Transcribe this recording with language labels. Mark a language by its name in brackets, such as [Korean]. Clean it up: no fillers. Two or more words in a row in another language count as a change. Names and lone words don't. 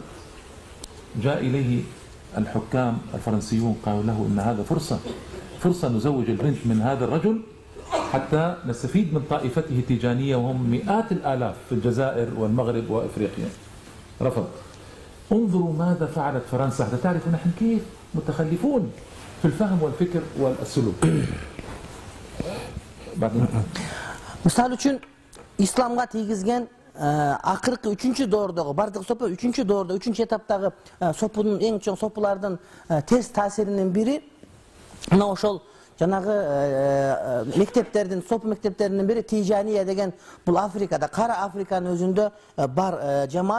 [Arabic] جاء إليه الحكام الفرنسيون قالوا له إن هذا فرصة نزوج البنت من هذا الرجل حتى نستفيد من طائفته التيجانية وهم مئات الآلاف في الجزائر والمغرب وإفريقيا. رفض. انظروا ماذا فعلت فرنسا حتى تعرفوا نحن كيف متخلفون في الفهم والفكر والسلوك. [Kyrgyz] Misal üçün İslamga тийгизген акыркы 3-доордогу бардык сопу 3-доордо 3 этаптагы сопунун эң чоң сопулардын терс таасиринин бири мына ошол жанагы мектептердин, сопу мектептеринин бири Тижания деген бул Африкада, Кара Африканын өзүндө бар жамаат.